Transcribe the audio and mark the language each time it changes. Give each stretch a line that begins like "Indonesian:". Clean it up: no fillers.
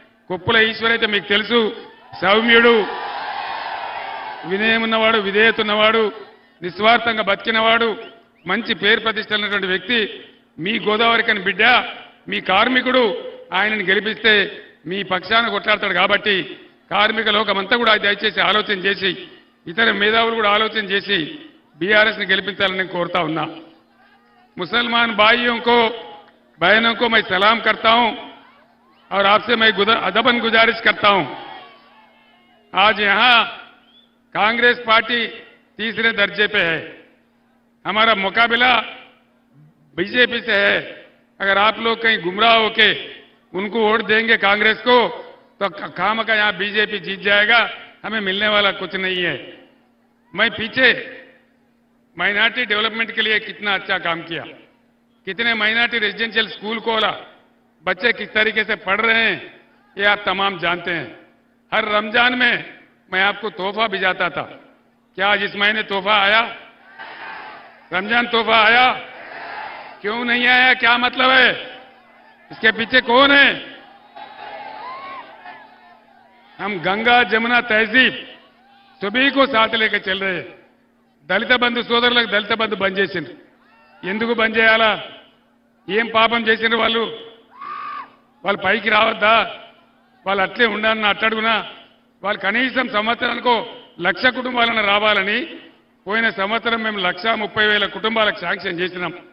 Telugu: కొప్పుల ఈశ్వరైతే మీకు తెలుసు, సౌమ్యుడు, వినయం ఉన్నవాడు, విధేయత ఉన్నవాడు, నిస్వార్థంగా బతికినవాడు, మంచి పేరు ప్రతిష్టలున్నటువంటి వ్యక్తి. మీ గోదావరికని బిడ్డ, మీ కార్మికుడు. ఆయనను గెలిపిస్తే మీ పక్షాన కొట్లాడతాడు. కాబట్టి కార్మిక లోకమంతా కూడా దయచేసి ఆలోచన చేసి ఇతర మేధావులు కూడా ఆలోచన చేసి బీఆర్ఎస్ని గెలిపించాలని నేను కోరుతా ఉన్నా.
Hindi: मुसलमान भाइयों को बहनों को मैं सलाम करता हूं और आपसे मैं अदबन गुजारिश करता हूं। आज यहां कांग्रेस पार्टी तीसरे दर्जे पे है, हमारा मुकाबला बीजेपी से है। अगर आप लोग कहीं गुमराह होके उनको वोट देंगे कांग्रेस को तो काम का यहां बीजेपी जीत जाएगा, हमें मिलने वाला कुछ नहीं है। मैं पीछे माइनॉरिटी डेवलपमेंट के लिए कितना अच्छा काम किया, कितने माइनॉरिटी रेजिडेंशियल स्कूल खोला, बच्चे किस तरीके से पढ़ रहे हैं ये आप तमाम जानते हैं। हर रमजान में मैं आपको तोहफा भिजाता था। क्या आज इस महीने तोहफा आया? रमजान तोहफा आया? क्यों नहीं आया? क्या मतलब है? इसके पीछे कौन है? हम गंगा जमुना तहजीब सभी को साथ लेकर चल रहे हैं।
Telugu: దళిత బంధు సోదరులకు దళిత బంధు బంద్ చేసిండ్రు. ఎందుకు బంద్ చేయాలా? ఏం పాపం చేసిండ్రు వాళ్ళు? వాళ్ళు పైకి రావద్దా? వాళ్ళు అట్లే ఉండాలన్న అట్టడుగునా? వాళ్ళు కనీసం సంవత్సరానికో 1,00,000 కుటుంబాలను రావాలని పోయిన సంవత్సరం మేము 1,30,000 కుటుంబాలకు శాంక్షన్ చేసినాం.